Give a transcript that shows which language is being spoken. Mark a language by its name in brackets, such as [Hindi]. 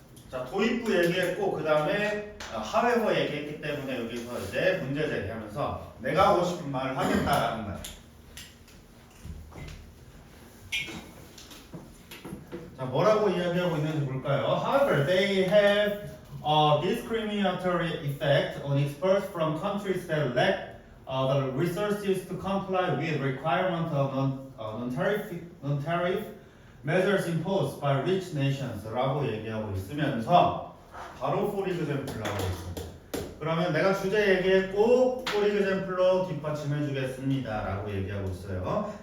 [Korean] 자, 도입부 얘기했고 그 다음에 however 얘기했기 때문에 여기서 이제 문제 제기하면서 내가 하고 싶은 말을 하겠다라는 말. 자, 뭐라고 이야기하고 있는지 볼까요? [English] However, they have a discriminatory effect on exports from countries that lack the resources to comply with requirements of non-tariff measures imposed by rich nations [Korean] 라고 얘기하고 있으면서 바로 for example를 하고 있습니다. 그러면 내가 주제 얘기했고 for example로 뒷받침해 주겠습니다 라고 얘기하고 있어요.